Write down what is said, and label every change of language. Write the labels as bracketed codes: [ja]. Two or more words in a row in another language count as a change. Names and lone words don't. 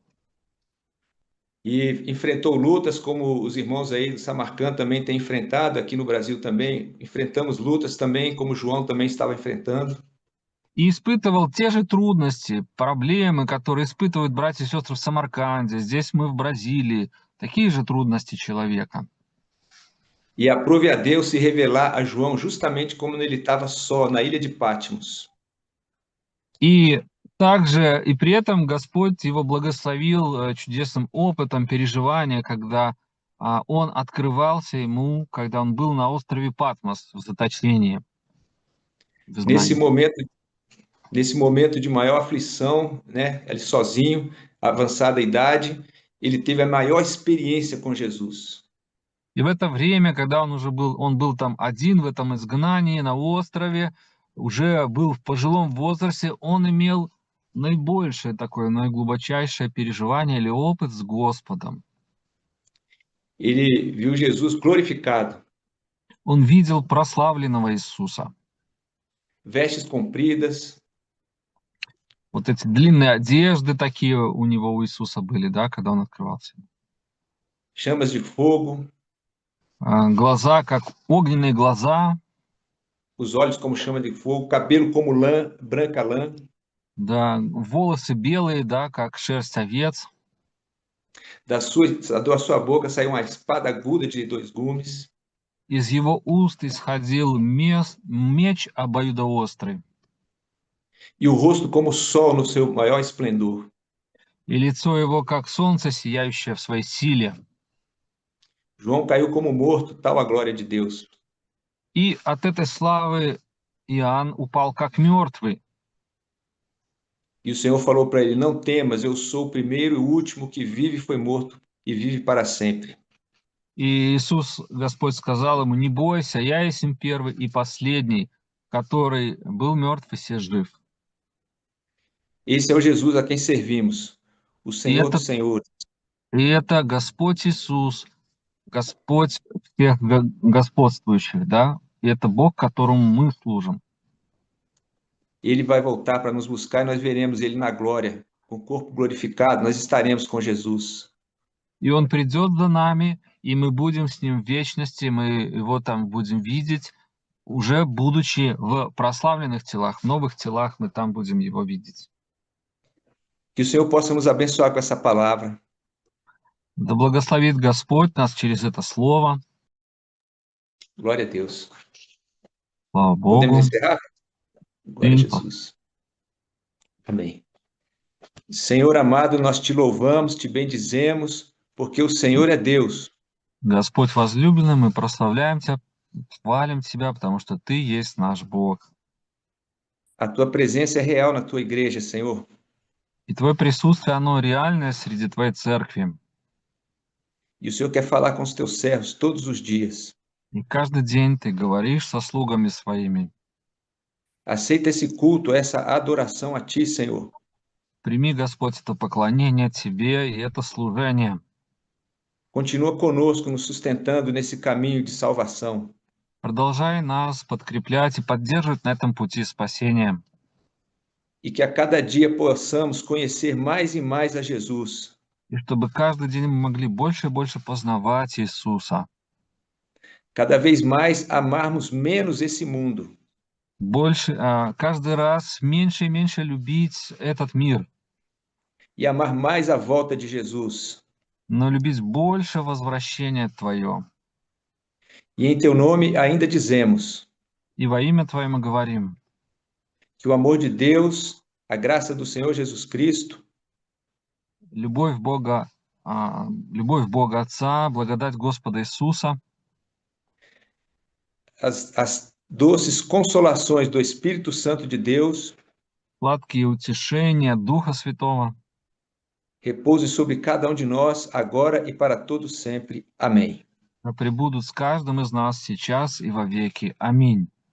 [pt] E enfrentou lutas como os irmãos aí do Samarcand também têm enfrentado, aqui no Brasil também. Enfrentamos lutas também, como João também estava enfrentando. [ru] И испытывал те же трудности, проблемы, которые испытывают братья и сестры в Самарканде, здесь мы в Бразилии, такие же трудности человека. [pt] E aprove a Deus se revelar a João justamente como ele estava só na ilha de Patmos. [ru] И также, и при этом Господь его благословил чудесным опытом переживания, когда он открывался ему, когда он был на острове Патмос в заточении. В [pt] Nesse momento de maior aflição, né, ele sozinho, avançada idade, ele teve a maior experiência com Jesus. [ru] И в это время, когда он был там один в этом изгнании на острове, уже был в пожилом возрасте, он имел наибольшее такое, наиглубочайшее переживание или опыт с Господом. [pt] Ele viu Jesus glorificado. [ru] Он видел прославленного Иисуса. [pt] Vestes compridas. [ru] Вот эти длинные одежды такие у него, у Иисуса были, да, когда он открывался. [pt] Chamas de fogo. [ru] Глаза, как огненные глаза. [pt] Os olhos como chama de fogo, cabelo como lã, branca lã. [ru] Да, волосы белые, да, как шерсть овец. [pt] Da sua boca saiu uma espada aguda de 2 gumes. [ru] Из его уст исходил меч обоюдоострый. [pt] E o rosto como o sol no seu maior esplendor. [ru] И лицо его, как солнце, сияющее в своей силе. [pt] João caiu como morto, tal a glória de Deus. [ru] И от этой славы Иоанн упал как мертвый. [pt] E o Senhor falou para ele: não temas, eu sou o primeiro e o último que vive e foi morto e vive para sempre. [ru] И Иисус, Господь, сказал ему: не бойся, я есть первый и последний, который был мертв и все жив. [pt] Esse é o Jesus a quem servimos, o Senhor dos Senhores. [ru] И это Господь Иисус, Господь всех господствующих, да? И это Бог, которому мы служим. [pt] Ele vai voltar para nos buscar e nós veremos Ele na glória, com o corpo glorificado, nós estaremos com Jesus. [ru] И Он придет за нами, и мы будем с Ним в вечности, мы Его там будем видеть, уже будучи в прославленных телах, в новых телах мы там будем Его видеть. [pt] Que o Senhor possa nos abençoar com essa palavra. [ru] Да благословит Господь нас через это слово. [pt] Glória a Deus. [ru] Слава Богу. [pt] Podemos encerrar? Glória a Jesus. Amém. Senhor amado, nós te louvamos, te bendizemos, porque o Senhor é Deus. [ru] Господь возлюбленный, мы прославляем Тебя, хвалим Тебя, потому что Ты есть наш Бог. [pt] A Tua presença é real na Tua igreja, Senhor. [ru] И Твое присутствие, оно реальное среди Твоей церкви. [pt] E o Senhor quer falar com os Teus servos todos os dias. [ru] И каждый день Ты говоришь со слугами Своими. [pt] Aceita esse culto, essa adoração a Ti, Senhor. [ru] Прими, Господь, это поклонение Тебе и это служение. [pt] Continua conosco, nos sustentando nesse caminho de salvação. [ru] Продолжай нас подкреплять и поддерживать на этом пути спасения. [pt] e que a cada dia possamos conhecer mais e mais a Jesus, [ru] и чтобы каждый день мы могли больше и больше познавать Иисуса, [pt] cada vez mais amarmos menos esse mundo [ru] больше, каждый раз меньше и меньше любить этот мир, [pt] e amar mais a volta de Jesus. [ru] но любить больше возвращение Твое. [pt] E em teu nome ainda dizemos [ru] И во имя Твое мы говорим, [pt] que o amor de Deus, a graça do Senhor Jesus Cristo, [ru] любовь Бога, любовь Бога Отца, благодать Господа Иисуса, [pt] as doces consolações do Espírito Santo de Deus [ru] сладкие утешения Духа Святого [pt] repouse sobre cada um de nós, agora e para todos sempre. Amém. [ru] пребудут с каждым из нас сейчас и во веки. Аминь.